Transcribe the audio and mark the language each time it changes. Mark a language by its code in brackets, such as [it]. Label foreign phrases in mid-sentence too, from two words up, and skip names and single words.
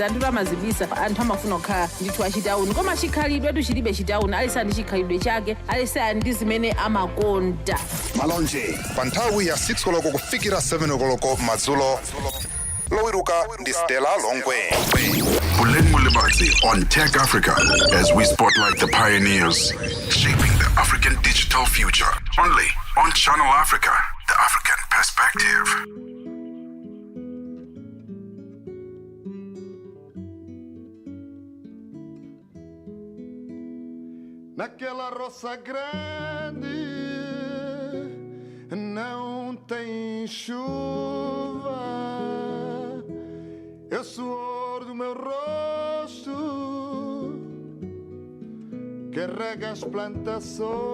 [ny] Anthu amazibisa, anthu amafuna kukhala ndithu achitauni. Koma chikhalidwe chilibe chitauni, alisa ndi chikhalidwe chake, alisa ndi zimene amakonda. malonje pa nthawi ya 6 koloko kufikira 7 koloko madzulo. Lowiruka ndi Stella Longwe. [en] Puleng Molebatse on Tech Africa as we spotlight the pioneers shaping the African digital future. Only on Channel Africa, the African perspective. [pt] Naquela roça grande não tem chuva, é o suor do meu rosto que rega as plantações.